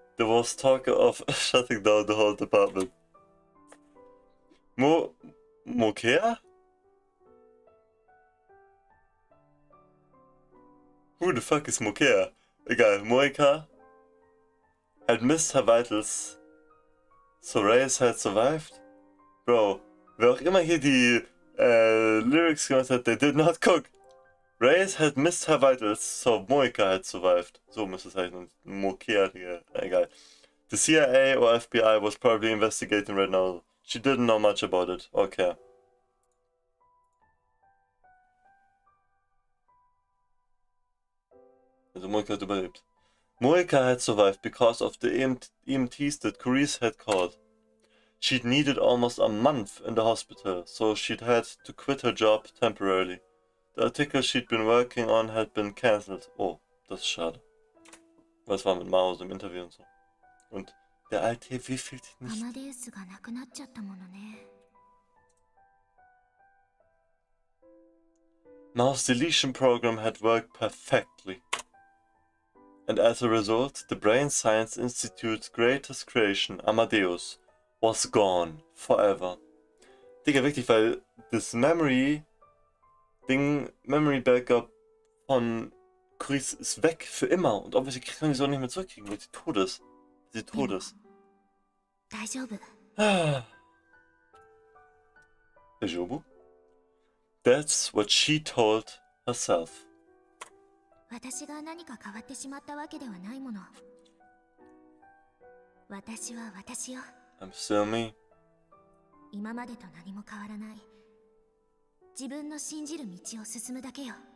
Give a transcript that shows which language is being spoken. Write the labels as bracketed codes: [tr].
[en] There was talk of shutting down the whole department. Mokea? Who the fuck is Mokea? [de] Egal, [en] Moika had missed her vitals. So Reyes had survived? [de] Bro, wer auch immer hier die Lyrics gemacht hat, [en] they did not cook. Reyes had missed her vitals, so Moika had survived. [de] So müsste es heißen. [en] Mokea, egal. The CIA or FBI was probably investigating right now. She didn't know much about it, or care. [de] Also Moika hat überlebt. [en] Moika had survived because of the EMTs that Carice had called. She'd needed almost a month in the hospital, so she'd had to quit her job temporarily. The article she'd been working on had been cancelled. [de] Oh, das ist schade. Was war mit Maus im Interview und so. Und der alte wievielte nicht. [ja] アマデウスがなくなっちゃったものね。 [en] Mao's deletion program had worked perfectly. And as a result, the Brain Science Institute's greatest creation, Amadeus, was gone forever. [de] Digga, wirklich, weil das Memory Backup von Chris ist weg für immer. Und obviously können die so nicht mehr zurückkriegen, weil sie tot ist. Sie tot ist. [ja] 大丈夫。 Dejobu? [en] That's what she told herself. [ja] 私が何か変わってしまったわけではないもの。私は私よ。 [en] I'm still me. [ja] 今までと何も変わらない。自分の信じる道を進むだけよ。